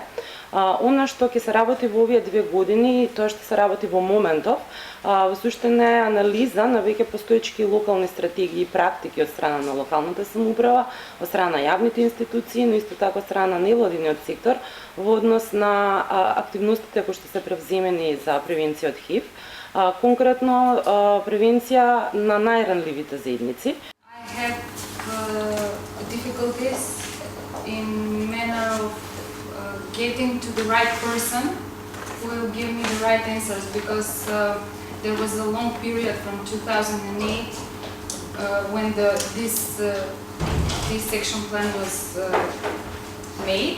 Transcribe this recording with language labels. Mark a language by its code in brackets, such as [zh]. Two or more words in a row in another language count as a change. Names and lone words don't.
[mk] Она што ќе се работи во овие 2 години, тоа што се работи во моментов, во суштина е анализа на веќе постоечки локални стратегии и практики од страна на локалната самоуправа, од страна на јавните институции, но исто така од страна на невладиниот сектор во однос на активностите кои што се превземени за превенција од ХИВ. Конкретно превенција на најранливите заедници. [en] I have difficulties in manner of getting to the right person who will give me the right answers, because there was a long period from 2008 when this action plan was made.